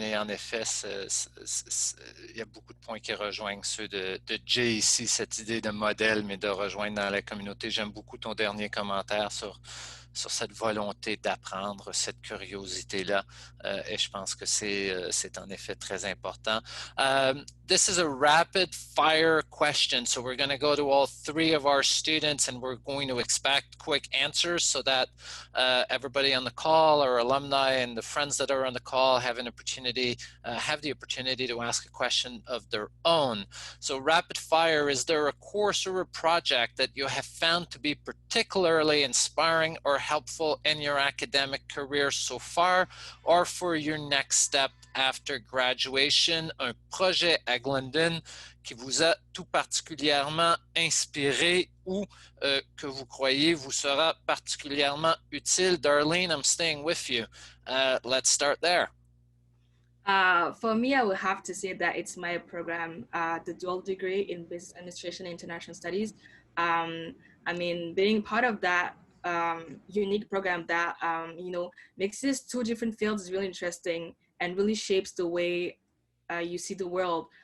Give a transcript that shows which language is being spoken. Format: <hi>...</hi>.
<fr>Et en effet, il y a beaucoup de points qui rejoignent ceux de Jay ici, cette idée de modèle, mais de rejoindre dans la communauté. J'aime beaucoup ton dernier commentaire sur cette volonté d'apprendre, cette curiosité-là. Et je pense que c'est en effet très important.</fr> <en>This is a rapid fire question. So we're going to go to all three of our students and we're going to expect quick answers so that everybody on the call, our alumni and the friends that are on the call have the opportunity to ask a question of their own. So rapid fire, is there a course or a project that you have found to be particularly inspiring or helpful in your academic career so far or for your next step after graduation?</en> <fr>Un projet à Glendon qui vous a tout particulièrement inspiré ou que vous croyez vous sera particulièrement utile?</fr> <en>Darlene, I'm staying with you. Let's start there. For me, I would have to say that it's my program, the dual degree in Business Administration and International Studies. I mean, being part of that unique program that, mixes two different fields is really interesting and really shapes the way you see the world.</en>